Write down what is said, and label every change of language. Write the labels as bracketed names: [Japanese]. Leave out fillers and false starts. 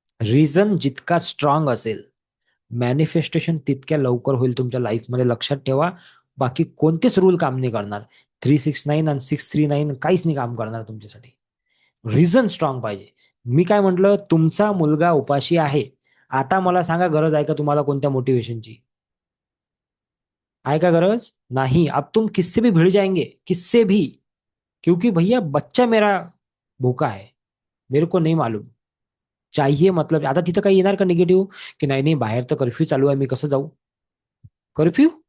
[Marathi] Reason जितका strong असेल, manifestation तितक्या लवकर होईल तुमच्या लाईफमध्ये. लक्षात ठेवा. बाकी कोणतेच रूल काम नाही करणार. 369 आणि 639 काहीच नाही काम करणार तुमच्यासाठी. रिझन स्ट्रॉंग पाहिजे. मी काय म्हंटल, तुमचा मुलगा उपाशी आहे. आता मला सांगा, गरज आहे का तुम्हाला कोणत्या मोटिवेशनची? आहे का गरज? नहीं. [Hindi] अब तुम किससे भी भिड़ जाएंगे, किससे भी. क्योंकि भैया बच्चा मेरा भूखा है, मेरे को नहीं मालूम. [Marathi] चाहिए मतलब आता तिथं काही येणार का निगेटिव्ह, की नाही नाही बाहेर तर कर्फ्यू चालू आहे, मी कसं जाऊ? कर्फ्यू?